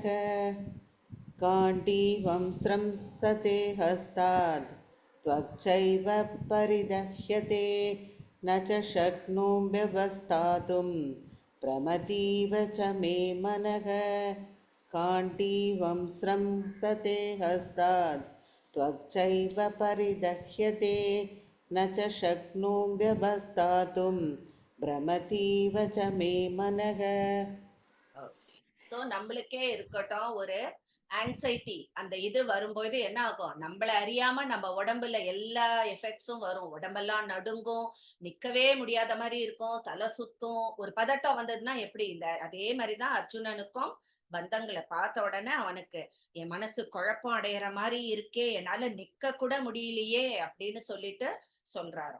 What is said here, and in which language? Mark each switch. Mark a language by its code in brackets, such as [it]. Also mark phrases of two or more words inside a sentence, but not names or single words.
[sa] गाण्डीवं स्रंसते हस्तात् त्वच्चैव परिदह्यते न च शक्नोम्यवस्थातुं भ्रमतीव च मे मनः. गाण्डीवं स्रंसते हस्तात् त्वच्चैव परिदह्यते न च शक्नोम्यवस्थातुं भ्रमतीव च मे मनः. [ta] ஸோ நம்மளுக்கே இருக்கட்டும் ஒரு ஆங்ஸைட்டி அந்த இது வரும்போது என்ன ஆகும் நம்மள அறியாம நம்ம உடம்புல எல்லா எஃபெக்ட்ஸும் வரும். உடம்பெல்லாம் நடுங்கும், நிக்கவே முடியாத மாதிரி இருக்கும், தலை சுத்தும். ஒரு பதட்டம் வந்ததுன்னா எப்படி இந்த அதே மாதிரிதான் அர்ஜுனனுக்கும் பந்தங்களை பார்த்த உடனே அவனுக்கு என் மனசு குழப்பம் அடையிற மாதிரி இருக்கே, என்னால நிக்க கூட முடியலையே அப்படின்னு சொல்லிட்டு சொல்றாராம்.